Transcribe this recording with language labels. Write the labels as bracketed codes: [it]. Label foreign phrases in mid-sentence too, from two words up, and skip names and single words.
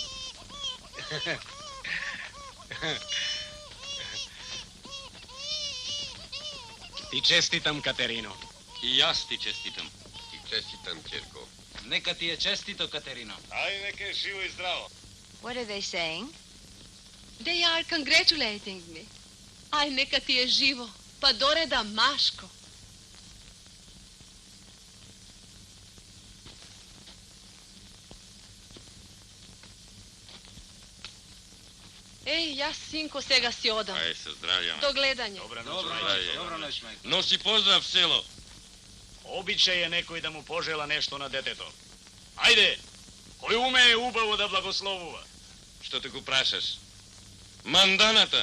[mk] Ти честитам, Катерино. И јас ти честитам. Ти честитам, Черко. Нека ти е честито, Катерино. Ај, нека е живо и здраво. [en] What are they saying? They are congratulating me. [mk] Ај, нека ти е живо, па дореда Машко. Еј, ја синко сега си одам. Ај, се здравјаме. До гледање. Добра Здравје. ноќ, мајко. Носи поздрав в село. Обичај е некој да му пожела нешто на детето. Ајде, кој умее убаво да благословува? Што те го прашаш? Манданата.